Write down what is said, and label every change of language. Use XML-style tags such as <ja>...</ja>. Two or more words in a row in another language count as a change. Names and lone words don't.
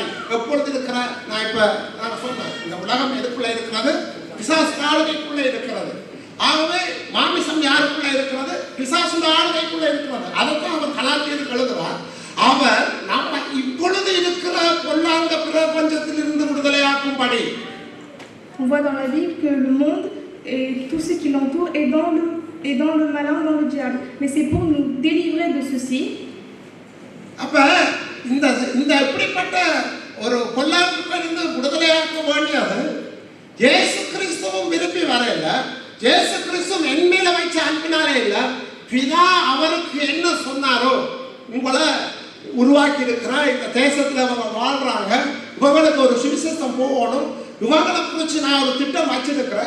<ta>எப்பொழுது இருக்கிற நான் சொன்னேன், இந்த உலகம் எதுக்குள்ள இருக்கிறது? பிசாசு ஆளுகைக்குள்ள இருக்கிறது. ஆகவே மாமிசம் யாருக்குள்ள இருக்கிறது? பிசாசு ஆளுகைக்குள்ள இருக்கிறது. அதைத்தான் அவர் கலாத்தியருக்கு எழுதுவார். அவர் நம்ம இப்பொழுது இருக்கிற பொல்லாத பிரபஞ்சத்திலிருந்து விடுதலையாக்கும்படி.</ta> <fr>On voit dans la Bible que le monde et tout ce qui l'entoure est dans le malin, dans le diable. Mais c'est pour nous délivrer de ceci.</fr> <ta>அப்ப இந்த எப்படிப்பட்ட ஒரு பொல்லாப்பிலிருந்து விடுதலையாக்க வேண்டியது இயேசு கிறிஸ்துவும் விரும்பி வரல. இயேசு கிறிஸ்துவும் என் மேல வைச்ச அன்பினாலே இல்ல, பிதா அவருக்கு என்ன சொன்னாரோ, உங்களை உருவாக்கி இருக்கிற இந்த தேசத்துல அவங்க வாழ்றாங்க, இவங்களுக்கு ஒரு சுவிசேஷம் போகணும், இவங்களை குறிச்சு நான் ஒரு திட்டம் வச்சிருக்கிறேன்.</ta>